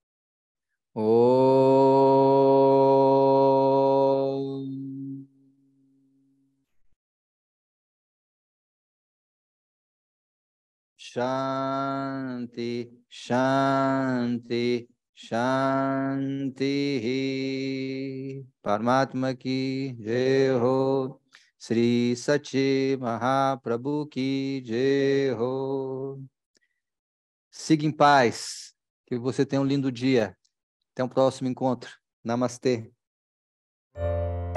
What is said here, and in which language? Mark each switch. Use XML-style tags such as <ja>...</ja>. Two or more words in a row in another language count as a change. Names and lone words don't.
<sa>Om Shanti, Shanti, Shanti.</sa> <hi>Paramatma ki jai ho. Sri Sachi Mahaprabhu ki jai ho.</hi> <pt>Siga em paz. Que você tenha um lindo dia. Até o próximo encontro. Namastê.</pt>